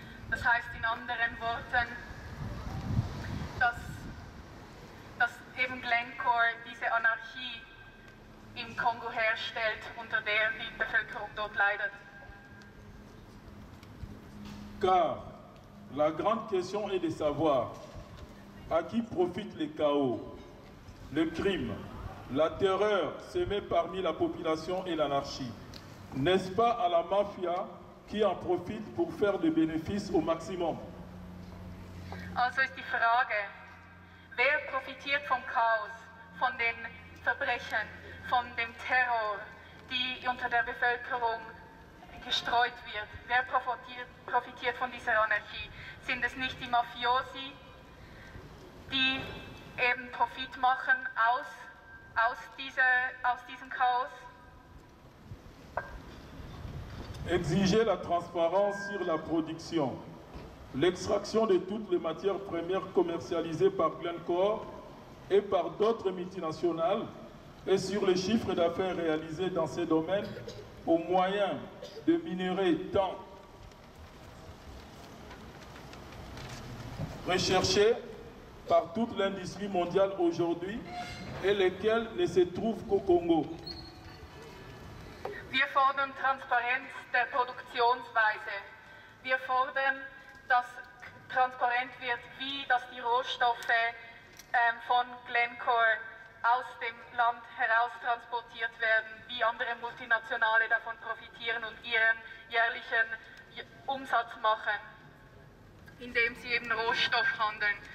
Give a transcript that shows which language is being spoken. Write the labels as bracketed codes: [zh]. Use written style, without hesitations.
[de] Das heißt in anderen Worten, dass eben Glencore diese Anarchie im Kongo herstellt, unter der die Bevölkerung dort leidet. [fr] Car la grande question est de savoir à qui profitent les chaos, le crime, la terreur semée parmi la population et l'anarchie. N'est-ce pas à la mafia qui en profite pour faire des bénéfices au maximum? [de] Also ist die Frage, wer profitiert vom Chaos, von den Verbrechen, von dem Terror, die unter der Bevölkerung gestreut wird? Wer profitiert von dieser Anarchie? Sind es nicht die Mafiosi, die eben Profit machen aus diesem Chaos? [fr] Exiger la transparence sur la production, l'extraction de toutes les matières premières commercialisées par Glencore et par d'autres multinationales et sur les chiffres d'affaires réalisés dans ces domaines au moyen de minerais tant recherchés par toute l'industrie mondiale aujourd'hui et lesquels ne se trouvent qu'au Congo. [de] Wir fordern Transparenz der Produktionsweise. Wir fordern, dass transparent wird, wie die Rohstoffe von Glencore aus dem Land heraus transportiert werden, wie andere Multinationale davon profitieren und ihren jährlichen Umsatz machen, indem sie eben Rohstoff handeln.